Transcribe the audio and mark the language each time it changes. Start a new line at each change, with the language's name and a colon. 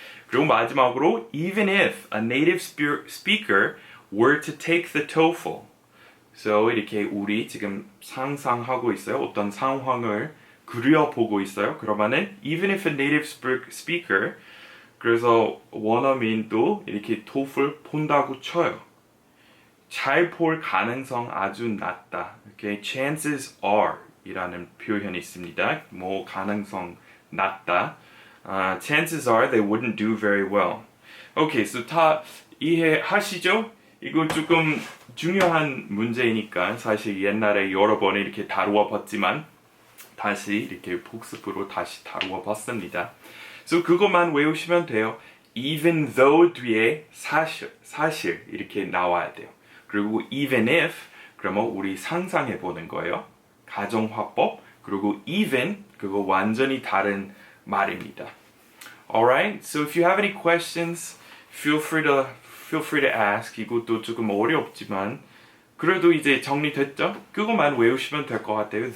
English: 그리고 마지막으로 even if a native speaker were to take the TOEFL So 이렇게 우리 지금 상상하고 있어요.
Korean: 어떤 상황을 그려보고 있어요. 그러면은 even if a native speaker 그래서 원어민도 이렇게 TOEFL 본다고 쳐요. 잘 볼 가능성 아주 낮다. 이렇게 chances are 이라는 표현이 있습니다. 뭐 가능성 낮다.
English: Chances are they wouldn't do very well.
Korean: Okay, so 다 이해하시죠? 이거 조금 중요한 문제이니까 사실 옛날에 여러 번 이렇게 다루어 봤지만 다시 이렇게 복습으로 다시 다루어 봤습니다. So 그것만 외우시면 돼요. Even though 뒤에 사실 이렇게 나와야 돼요. 그리고 even if 그러면 우리 상상해 보는 거예요. 가정화법 그리고 even 그거 완전히 다른 말입니다.
English: Alright, so if you have any questions, feel free to ask.
Korean: 이것도 조금 어렵지만 그래도 이제 정리됐죠? 그것만 외우시면 될 것 같아요.